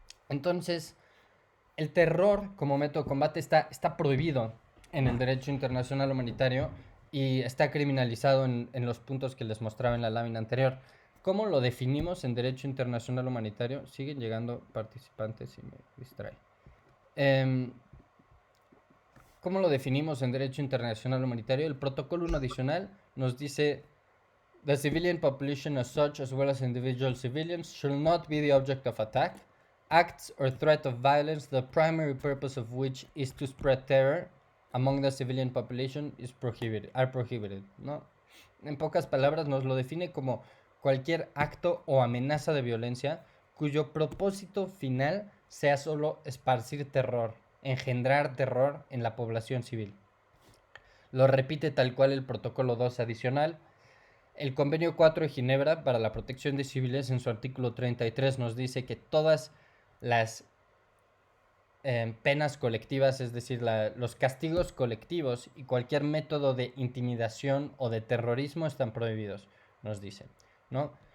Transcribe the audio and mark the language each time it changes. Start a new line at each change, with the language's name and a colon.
Spanish: Entonces, el terror como método de combate está prohibido en el derecho internacional humanitario y está criminalizado en los puntos que les mostraba en la lámina anterior. ¿Cómo lo definimos en derecho internacional humanitario? Siguen llegando participantes y me distrae. ¿Cómo lo definimos en derecho internacional humanitario? El protocolo 1 adicional nos dice:
English: the civilian population as such, as well as individual civilians, shall not be the object of attack, acts or threat of violence, the primary purpose of which is to spread terror among the civilian population are prohibited,
Spanish: ¿no? En pocas palabras nos lo define como cualquier acto o amenaza de violencia cuyo propósito final sea solo esparcir terror, engendrar terror en la población civil. Lo repite tal cual el protocolo 2 adicional. El convenio 4 de Ginebra para la protección de civiles, en su artículo 33, nos dice que todas las penas colectivas, es decir, los castigos colectivos y cualquier método de intimidación o de terrorismo están prohibidos, nos dicen, ¿no?